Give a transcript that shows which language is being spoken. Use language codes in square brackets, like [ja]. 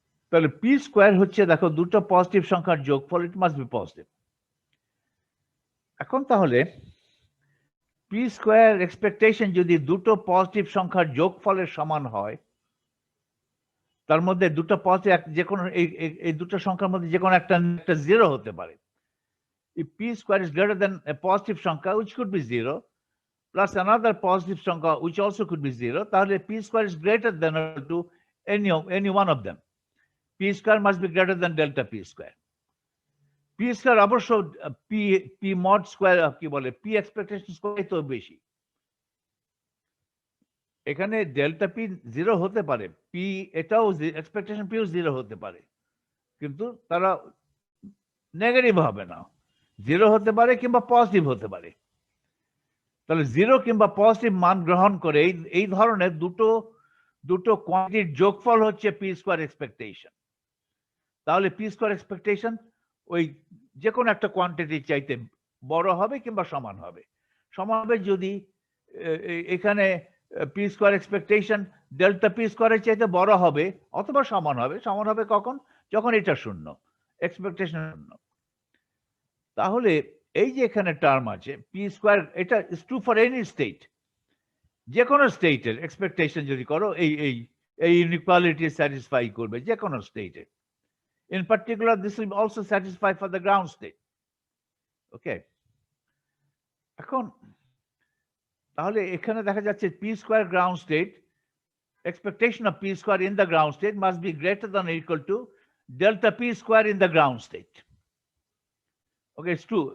[bn] তাহলে P square হচ্ছে দেখো দুটো পজিটিভ সংখ্যার যোগফল, ইট মাস্ট বি পজিটিভ। এখন তাহলে পি স্কোয়ার এক্সপেকটেশন যদি দুটো পজিটিভ সংখ্যার যোগফলের সমান হয়, তার মধ্যে দুটো পজিটিভ, যে কোনো এই দুটো সংখ্যার মধ্যে যে কোনো একটা জিরো হতে পারে। [en] If p square is greater than a positive সংখ্যা which could be 0 plus another positive সংখ্যা which also could be 0, [bn] তাহলে [en] p square is greater than or equal to any one of them. p square must be greater than delta p square. [bn] p square অবশ্য p mod square কি বলে, p expectation square তো বেশি। এখানে delta P 0 হতে পারে, P এটাও expectation পিও 0 হতে পারে, কিন্তু তারা নেগেটিভ হবে না, 0 হতে পারে কিংবা পজিটিভ হতে পারে। তাহলে 0 কিংবা পজিটিভ মান গ্রহণ করে এই ধরনের দুটো কোয়ান্টিটির যোগফল হচ্ছে পি স্কোয়ার এক্সপেকটেশন। তাহলে পি স্কোয়ার এক্সপেকটেশন ওই যে কোনো একটা কোয়ান্টিটির চাইতে বড় হবে কিংবা সমান হবে। সমান হবে যদি এখানে P square expectation delta P স্কোয়ারের চাইতে বড় হবে অথবা সমান হবে। সমান হবে কখন? যখন এটা শূন্য, এক্সপেকটেশন শূন্য। তাহলে এই যে এখানে টার্ম আছে পি স্কোয়ার, এটা is true for any state. যে কোনো স্টেটের এক্সপেকটেশন যদি করো এই এই ইনইকুয়ালিটি স্যাটিসফাই করবে যে কোনো স্টেটে। [en] In particular, this will also satisfy for the ground state. Okay. [bn] এখন তাহলে এখানে দেখা যাচ্ছে p square ground state, [en] expectation of p square in the ground state must be greater than or equal to delta p square in the ground state. Okay, it's true.